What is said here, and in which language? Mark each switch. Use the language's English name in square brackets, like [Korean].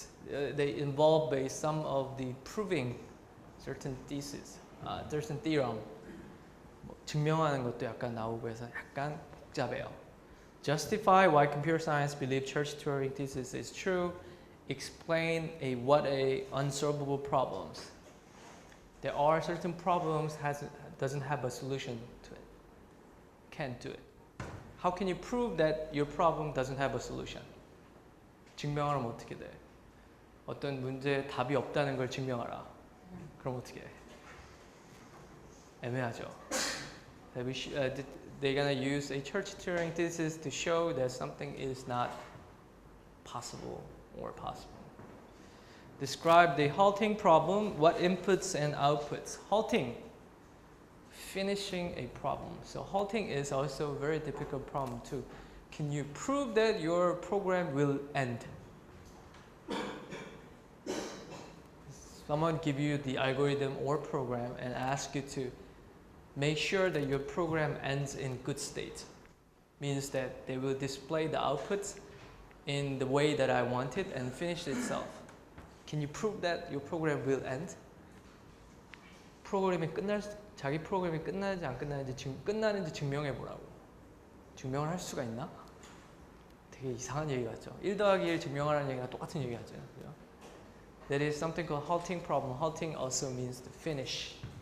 [English] They involve some of the proving certain thesis, certain theorem. [Korean] 증명하는 것도 약간 나오고 해서 약간 복잡해요. [English] Justify why computer science believe Church-Turing thesis is true. Explain what unsolvable problems. There are certain problems doesn't have a solution to it. Can't do it. How can you prove that your problem doesn't have a solution? [Korean] 증명하면 어떻게 돼? 어떤 문제에 답이 없다는 걸 증명하라. 그럼 어떻게 해? 애매하죠. [English] They're gonna use a Church-Turing thesis to show that something is not possible or possible. Describe the halting problem. What inputs and outputs? Halting, finishing a problem. So halting is also a very difficult problem too. Can you prove that your program will end? Someone give you the algorithm or program and ask you to make sure that your program ends in good state. Means that they will display the outputs in the way that I want it and finish itself. Can you prove that your program will end? [Korean] 자기 프로그램이 끝나는지 안 끝나는지 증명해 보라고. 증명을 할 수가 있나? 되게 이상한 얘기 같죠. 1 더하기 1 증명하라는 얘기랑 똑같은 얘기 같죠. [English] There is something called halting problem. Halting also means to finish.